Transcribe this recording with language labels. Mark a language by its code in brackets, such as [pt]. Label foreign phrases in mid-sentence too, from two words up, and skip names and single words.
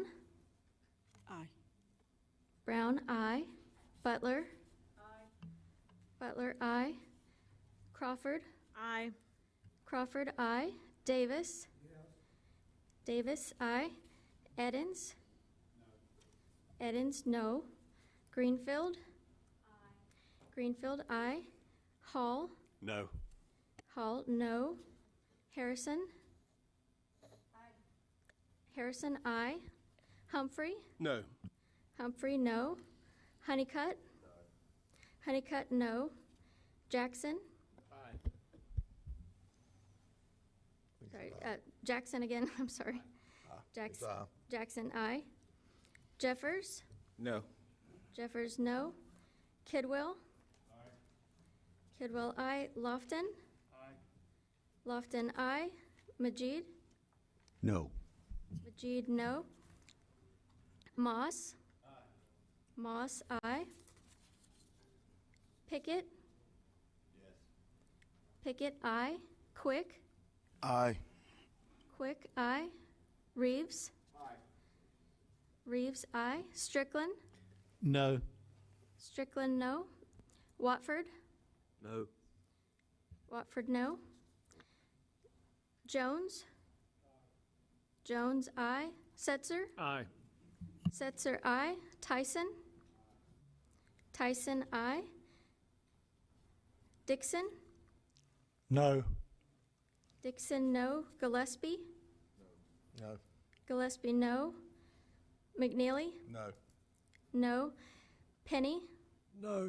[en] Aye. Brown, aye. Butler? Aye. Butler, aye. Crawford? Aye. Crawford, aye. Davis? Yes. Davis, aye. Edens? No. Edens, no. Greenfield? Aye. Greenfield, aye. Hall? No. Hall, no. Harrison? Aye. Harrison, aye. Humphrey? No. Humphrey, no. Honeycutt? No. Honeycutt, no. Jackson? Aye. Sorry, Jackson again, I'm sorry. Jackson, Jackson, aye. Jeffers? No. Jeffers, no. Kidwell? Aye. Kidwell, aye. Lofton? Aye. Lofton, aye. Majid? No. Majid, no. Moss? Aye. Moss, aye. Pickett? Yes. Pickett, aye. Quick? Aye. Quick, aye. Reeves? Aye. Reeves, aye. Strickland? No. Strickland, no. Watford? No. Watford, no. Jones? Jones, aye. Setzer? Aye. Setzer, aye. Tyson? Tyson, I. Dixon? No. Dixon, no. Gillespie? No. Gillespie, no. McNeely? No. No. Penny? No.